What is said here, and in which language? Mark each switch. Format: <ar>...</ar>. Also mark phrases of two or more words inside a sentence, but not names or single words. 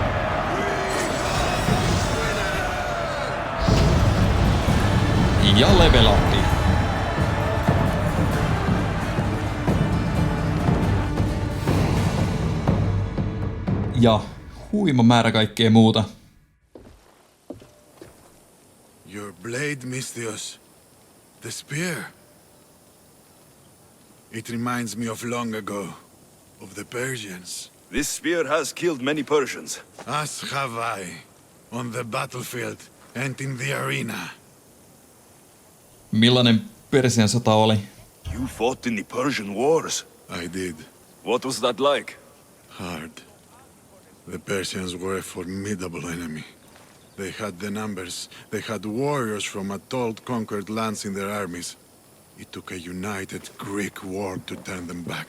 <fi>Ja level upi. Ja huima määrä kaikkea muuta.</fi> <en>Your blade, Misthios. The spear. It reminds me of long ago, of the Persians. This spear has killed many Persians. As have I, on the battlefield and in the arena.</en> <fi>Millainen Persian sota oli?</fi> <en>You fought in the Persian wars. I did. What was that like? Hard. The Persians were a formidable enemy. They had the numbers. They had warriors from old conquered lands in their armies. It took a united Greek war to turn them back.</en>